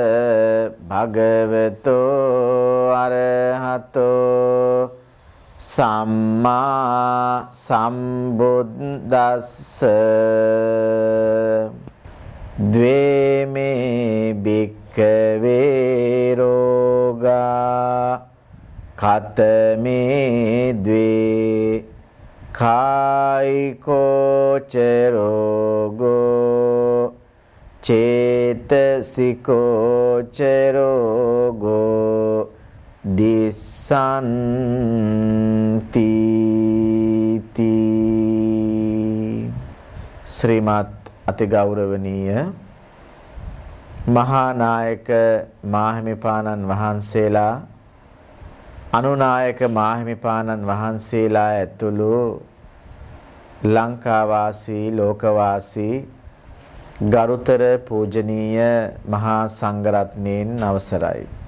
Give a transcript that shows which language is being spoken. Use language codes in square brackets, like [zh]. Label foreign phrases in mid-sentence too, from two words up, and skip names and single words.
[pi] භගවතෝ අරහතෝ සම්මා සම්බුද්දස්ස ද්වේමේ භික්ඛවේ රෝගා කතමේ ද්වේ කායිකෝ ච රෝගෝ චේතසිකෝ ච රෝගෝ දිස්සන්ති [si] ශ්‍රීමත් අතිගෞරවනීය මහා නායක මාහිමිපාණන් වහන්සේලා අනුනායක මාහිමිපාණන් වහන්සේලා ඇතුළු ලංකාවාසී ලෝකවාසී ගරුතර පූජනීය මහා සංඝරත්නයන් අවසරයි.